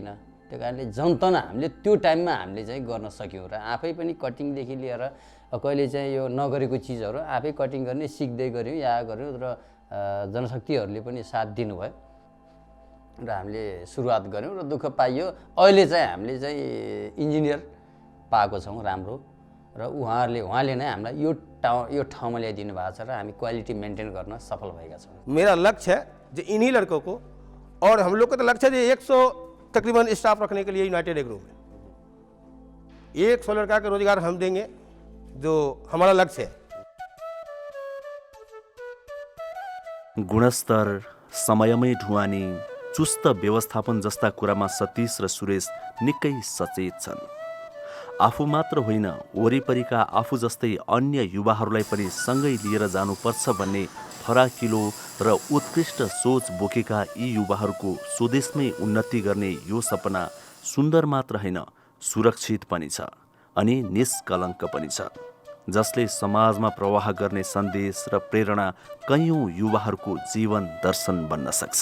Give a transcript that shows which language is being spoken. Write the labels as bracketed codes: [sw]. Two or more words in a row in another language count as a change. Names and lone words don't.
[ne] त्यो कारणले जनतन हामीले त्यो टाइममा हामीले चाहिँ गर्न सक्यौँ र आफै पनि कटिङदेखि लिएर कहिले चाहिँ यो नगरेको चिजहरू आफै कटिङ गर्ने सिक्दै गऱ्यौँ या गऱ्यौँ र जनशक्तिहरूले पनि साथ दिनुभयो र हामीले सुरुवात गऱ्यौँ र दुःख पाइयो। अहिले चाहिँ हामीले चाहिँ इन्जिनियर पाएको छौँ राम्रो र उहाँले नै हामीलाई यो ठाउँमा ल्याइदिनु भएको छ र हामी [en] quality maintain [ne] गर्न सफल भएका छौँ। [hi] मेरा लक्ष्य है जो इन्हीं लड़कों को, और हम लोग का तो लक्ष्य है 100 तकरीबन स्टाफ रखने के लिए यूनाइटेड एग्रो में 100 लड़का का रोजगार हम देंगे, जो हमारा लक्ष्य है। [ne] गुणस्तर, समयमै ढुवानी, चुस्त व्यवस्थापन जस्ता कुरामा सतीश र सुरेश निकै सचेत छन्। आफू मात्र होइन, वरिपरिका आफू जस्तै अन्य युवाहरूलाई पनि सँगै लिएर जानुपर्छ भन्ने फराकिलो र उत्कृष्ट सोच बोकेका यी युवाहरूको स्वदेशमै उन्नति गर्ने यो सपना सुन्दर मात्र होइन, सुरक्षित पनि छ अनि निष्कलङ्क पनि छ, जसले समाजमा प्रवाह गर्ने सन्देश र प्रेरणा कैयौँ युवाहरूको जीवन दर्शन बन्न सक्छ।